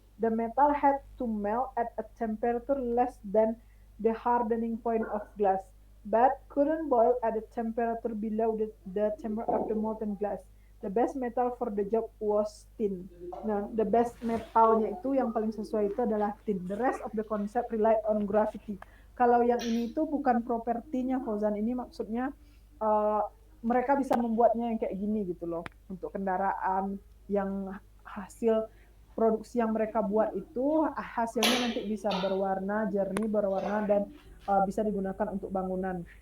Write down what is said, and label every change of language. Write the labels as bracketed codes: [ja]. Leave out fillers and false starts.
[en] The metal had to melt at a temperature less than the hardening point of glass, but couldn't boil at a temperature below the temperature of the molten glass. The best metal for the job was tin. [id] Nah, the best metalnya itu yang paling sesuai itu adalah tin. [en] The rest of the concept relied on gravity. [id] Kalau yang ini itu bukan propertinya Fauzan, ini maksudnya uh, mereka bisa membuatnya yang kayak gini gitu loh, untuk kendaraan yang hasil produksi yang mereka buat itu hasilnya nanti bisa berwarna jernih, berwarna dan bisa digunakan untuk bangunan.